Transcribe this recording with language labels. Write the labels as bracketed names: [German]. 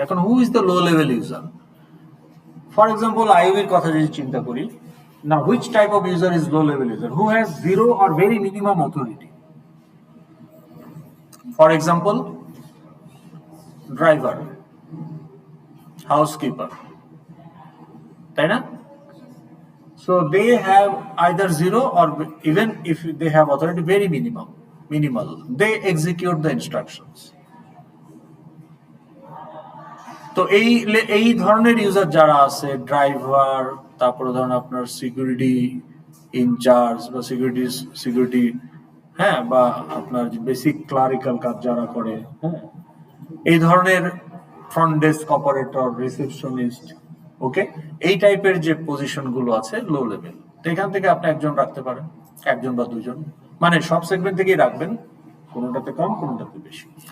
[English] এখন who is the low level user? For example [Bangla] আইওবির কথা যদি চিন্তা করি, না [English] Which type of user is low level user? Who has zero or very minimum authority. For example driver, housekeeper, [Bangla] তাই না? [English] So they have either zero or even if they have authority, very minimal. They execute the instructions. [Bangla] তো এই ধরনের user যারা আছে, driver, তারপরে ধরুন আপনার সিকিউরিটি ইনচার্জ বা সিকিউরিটি, হ্যাঁ, বা আপনার বেসিক ক্লারিক্যাল কাজ যারা করে, হ্যাঁ, এই ধরনের ফ্রন্ট ডেস্ক অপারেটর, রিসেপশনিস্ট, ওকে, এই টাইপের যে পজিশন গুলো আছে লো লেভেল, তো এখান থেকে আপনি একজন রাখতে পারেন, একজন বা দুজন, মানে সব সেগমেন্ট থেকেই রাখবেন, কোনোটাতে কম কোনোটাতে বেশি।